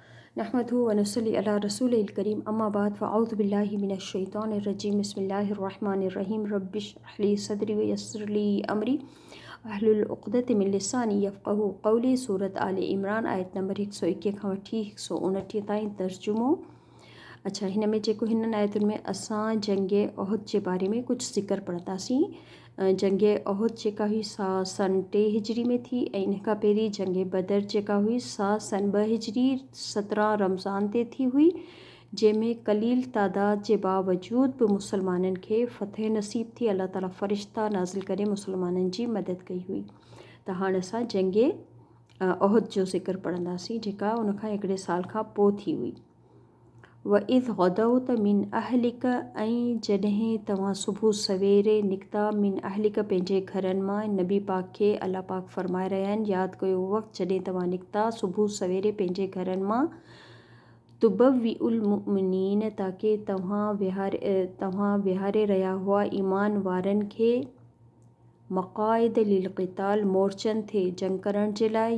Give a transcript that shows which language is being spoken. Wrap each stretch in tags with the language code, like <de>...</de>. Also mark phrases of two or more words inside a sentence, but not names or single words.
<ar>نحمده ونصلي على رسول الكريم أما بعد فأعوذ بالله من الشيطان الرجيم بسم الله الرحمن الرحيم رب اشرح لي صدري ويسر لي أمري واحلل عقدة من لساني يفقهوا قولي.</ar> <sd>सूरत आले इमरान आयत नंबर 121 खां वठी 129 ताईं तर्जुमो। अच्छा, हिन में जेको हिननि आयतुनि में असां जंग उहद जे बारे में कुछ ज़िक्र पढ़ंदासीं। जंग उहद जेका हुई सा सन 3 हिजरी में थी ऐं इन खां पहिरीं जंग बदर जेका हुई सा सन 2 हिजरी 17 रमज़ान ते थी हुई, जंहिंमें कलील तादाद जे बावजूद बि मुसलमाननि खे फ़तह नसीब थी। अल्लाह ताला फ़रिश्ता नाज़िल करे मुसलमाननि जी मदद कई हुई। त हाणे असां जंग उहद जो ज़िक्र पढ़ंदासीं जेका उन खां हिकिड़े साल खां पोइ थी हुई।</sd> <ar>وإذ غدوت من أهلك,</ar> <sd>ऐं जॾहिं तव्हां सुबुह सवेरे निकिता</sd> <ar>من أهلك</ar> <sd>पंहिंजे घरनि मां। नबी पाक खे अल्लाह पाक फ़रमाए रहिया आहिनि, यादि कयो वक़्तु जॾहिं तव्हां निकिता सुबुह सवेरे पंहिंजे घरनि मां।</sd> <ar>تبوئ المؤمنين,</ar> <sd>ताकी तव्हां विहारे रहिया हुआ ईमान वारनि खे</sd> <ar>مقاعد للقتال,</ar> <sd>मोर्चनि थे जंग करण जे लाइ।</sd>